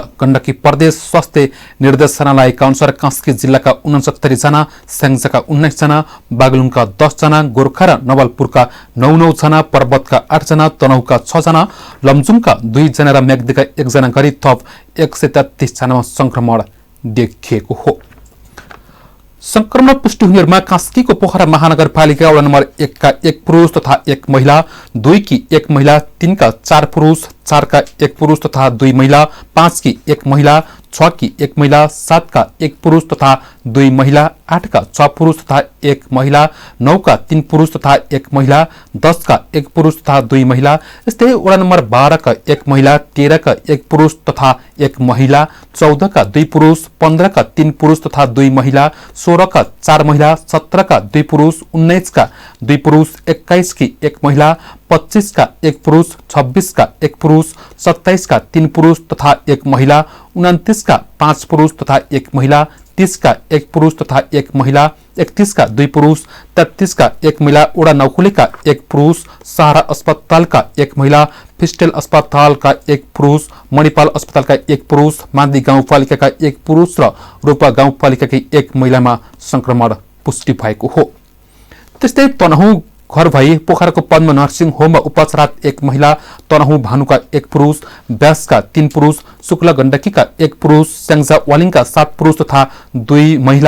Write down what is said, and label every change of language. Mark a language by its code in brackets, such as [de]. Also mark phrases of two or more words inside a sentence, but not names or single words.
[ne] गण्डकी प्रदेश स्वास्थ्य निर्देशनालयका अनुसार कास्की जिल्लाका 69 जना, स्याङ्जाका 19 जना, बागलुङका 10 जना, गोर्खा र नवलपुरका 9 जना, पर्वतका 8 जना, तनहुका 6 जना, लमजुङका 2 जना र म्याग्दीका 1 जना गरी थप 133 जनामा संक्रमण देखिएको हो। संक्रमण पुष्टि हुनेहरूमा कास्कीको पोखरा महानगरपालिका वडा नम्बर 1 का 1 पुरुष तथा 1 महिला, 2 की 1 महिला, 3 का 4 पुरुष, 4 का 1 पुरुष तथा 2 महिला, 5 की 1 महिला, 6 की 1 महिला, 7 का 1 पुरुष तथा 2 महिला, 8 का 6 पुरुष तथा 1 महिला, 9 का 3 पुरुष तथा 1 महिला, 10 का 1 पुरुष तथा 2 महिला। यस्तै वडा नम्बर 12 का 1 महिला, 13 का 1 पुरुष तथा 1 महिला, 14 का 2 पुरुष, 15 का 3 पुरुष तथा 2 महिला, 16 का 4 महिला, 17 का 2 पुरुष, 19 का 2 पुरुष, 21 की 1 महिला, 25 का 1 पुरुष, 26 का 1 पुरुष, 27 का 3 पुरुष तथा 1 महिला, 29 का 5 पुरुष तथा 1 महिला, 30 का 1 पुरुष तथा 1 महिला, 31 का 2 पुरुष, 33 का 1 महिला, ओडा नौकुली का 1 पुरुष, सहारा अस्पताल का 1 महिला, फिस्टेल अस्पताल का 1 पुरुष, मणिपाल अस्पताल का 1 पुरुष, मादी गाउँपालिका का 1 पुरुष र रोपा गाउँपालिका की 1 महिलामा संक्रमण पुष्टि भएको हो। त्यस्तै तनहुँ घर भई पोखराको पद्म नर्सिङ होममा उपचारात 1 महिला, तनहुँ भानुका 1 पुरुष, व्यासका 3 पुरुष, शुक्ल गण्डकीका 1 पुरुष, स्याङ्जा वालिङका 7 पुरुष तथा 2 महिला,